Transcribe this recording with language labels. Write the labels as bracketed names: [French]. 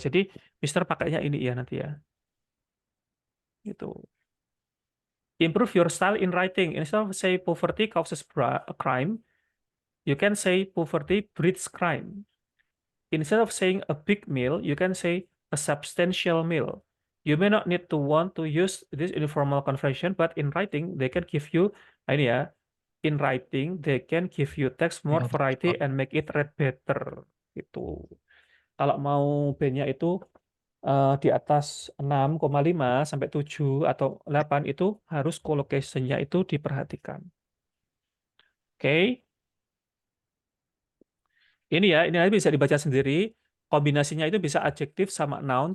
[Indonesian] Jadi, Mister pakainya ini ya nanti ya. Gitu. [English] Improve your style in writing. Instead of say poverty causes a crime, you can say poverty breeds crime. Instead of saying a big meal, you can say a substantial meal. You may not need to want to use this informal conversation, but in writing, they can give you, ini ya, in writing, they can give you text more [Indonesian] Ya, [English] variety and make it read better. [Indonesian] Gitu. Kalau mau B-nya itu di atas 6,5 sampai 7 atau 8 itu harus collocation-nya itu diperhatikan. Oke. Ini ya, ini nanti bisa dibaca sendiri. Kombinasinya itu bisa adjektif sama noun.